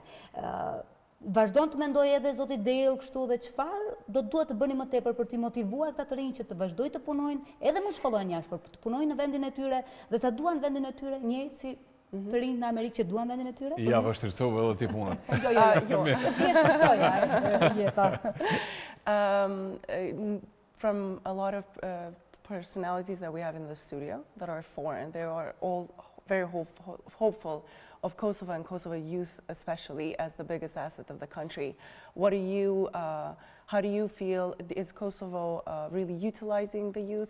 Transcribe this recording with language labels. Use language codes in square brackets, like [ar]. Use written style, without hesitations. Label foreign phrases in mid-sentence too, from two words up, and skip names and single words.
[sq] Vazhdon të mendoj edhe zoti Del kështu dhe çfarë do duhet të bëni më tepër për t'i motivuar këta të rinj që të vazhdojnë të punojnë, edhe mos shkollojnë jashtë, por të punojnë në vendin e tyre dhe ta duan vendin e tyre, njëjtë si të rinjt në Amerikë që duan vendin e tyre? Ja, vështirësove edhe ti punën. Jo. Thjesht mësoja, Jeta. [en] From a lot of personalities that we have in the studio that are foreign, they are all very hopeful of Kosovo and Kosovo youth especially as the biggest asset of the country. How do you feel, is Kosovo really utilizing the youth?